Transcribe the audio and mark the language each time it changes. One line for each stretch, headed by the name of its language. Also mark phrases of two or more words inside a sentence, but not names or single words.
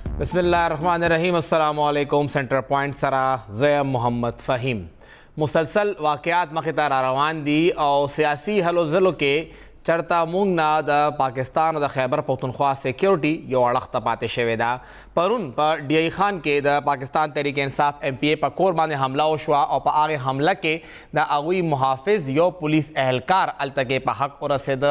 Arabic: بسم اللہ الرحمن الرحیم. السلام علیکم.
Pashto: سینٹر پوائنٹ سرا زیم محمد فہیم. مسلسل واقعات مخې ته را روان دي او سیاسي هلو ځلو کې چرته مونږ نه د پاکستان او د خیبر پختونخوا سیکیورټي یو اړخ ته پاتې شوې ده. پرون په ډي ای خان کې د پاکستان تحریک انصاف ایم پی ای په کور باندې حمله وشوه او په هغې حمله کې د هغوی محافظ یو پولیس اهلکار هلته کې په حق ورسېده.